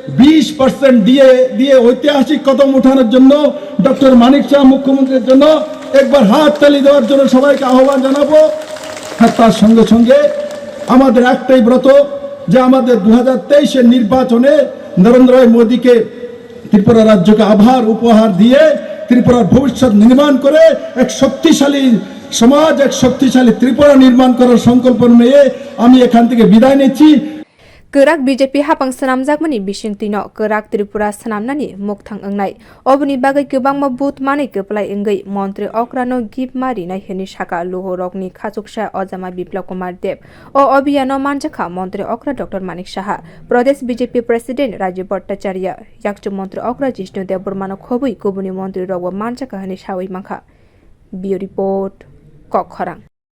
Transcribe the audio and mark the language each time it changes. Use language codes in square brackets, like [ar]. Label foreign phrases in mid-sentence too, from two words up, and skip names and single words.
[bn] 20% দিয়ে ঐতিহাসিক কদম ওঠানোর জন্য ডক্টর মানিক শাহ মুখ্যমন্ত্রীর জন্য একবার হাত তালি দেওয়ার জন্য সবাইকে আহ্বান জানাবো আর তার সঙ্গে সঙ্গে আমাদের একটাই ব্রত যে আমাদের 2023 এর নির্বাচনে নরেন্দ্র ভাই মোদীকে ত্রিপুরা রাজ্যকে আভার উপহার দিয়ে ত্রিপুরার ভবিষ্যৎ নির্মাণ করে এক শক্তিশালী সমাজ এক শক্তিশালী ত্রিপুরা নির্মাণ করার সংকল্প নিয়ে আমি এখান থেকে বিদায় নিচ্ছি [trp] Kerak BJP hapang sanamjakmani bisingtino kerak Tripura sanamnani mukthang engnai obni bagai kebangma booth mani keplai engai montri okra no gip mari nai heni shaka lukorogni khachuksa ojama Biplab Kumar Deb o Abhiyano manjakha montri okra Dr Manik Saha Pradesh BJP President Raj Bhavan yakchu montri okra Jishnu Dev Burmano khobui kubuni montri rogwa manjakha heni sawi mankha bio report Kokharang